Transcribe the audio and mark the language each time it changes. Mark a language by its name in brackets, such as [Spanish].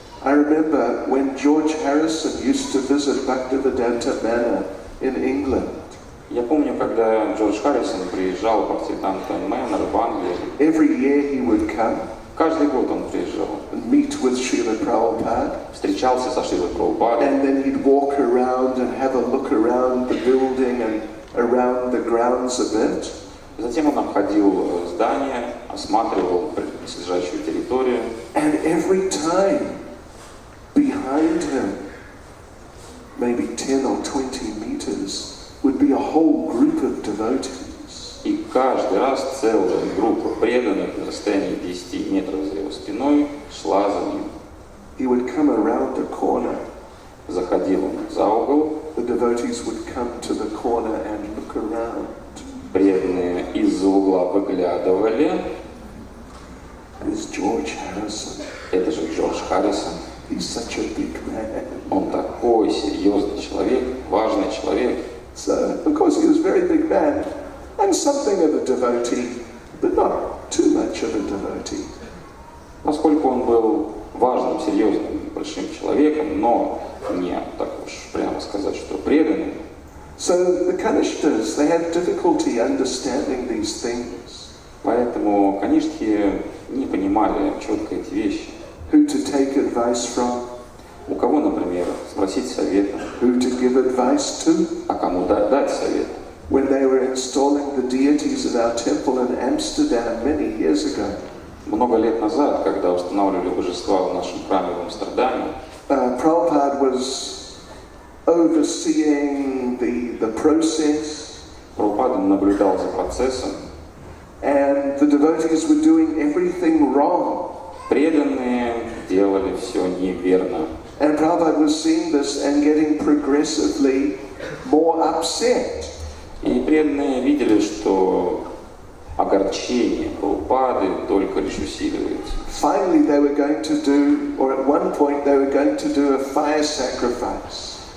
[English] I remember when George Harrison used to visit Bhaktivedanta Manor in England. [Russian] Я помню, когда Джордж Харрисон приезжал в Бхактивиданта Манор в Англии. [English] Every year he would come. [Russian] Каждый год он приезжал. [English] And meet with Srila Prabhupada. [Russian] Встречался со Шрилой Прабхупадой. [English] And then he'd walk around and have a look around the building and around the grounds a bit. [Russian] Затем он обходил здание, осматривал близлежащую территорию. [English] And every time behind him, maybe 10 or 20 meters, would be a whole group of devotees. [Russian] И каждый раз целая группа преданных на расстоянии 10 метров за его спиной шла за ним. [English] He would come around the corner. [Russian] Заходил он за угол. [English] The devotees would come to the corner and look around. [Russian] Преданные из-за угла выглядывали. [English] It's George Harrison. [Russian] Это же Джордж Харрисон. [English] He's such a big man. [Russian] Он такой серьезный человек, важный человек. [English] So, of course, he was a very big man and something of a devotee, but not too much of a devotee. [Russian] Поскольку он был важным, серьезным, большим человеком, но не так уж прямо сказать, что преданным. [English] So the Kanishtas, they have difficulty understanding these things. [Russian] Поэтому каништхи не понимали четко эти вещи. [English] Who to take advice from? [Russian] У кого, например, спросить совета? [English] Who to give advice to? [Russian] А кому дать совет? [English] When they were installing the deities in our temple in Amsterdam many years ago. [Russian] Много лет назад, когда устанавливали божества в нашем храме в Амстердаме, [English] Prabhupada was overseeing the process. [Russian] Прабхупада наблюдал за процессом. [English] And the devotees were doing everything wrong. [Russian] Преданные делали все неверно. [English] And Prabhupada was seeing this and getting progressively more upset. [Russian] И преданные видели, что огорчение Прабхупады только лишь усиливается. [English] Finally they were going to do, or at one point they were going to do a fire sacrifice.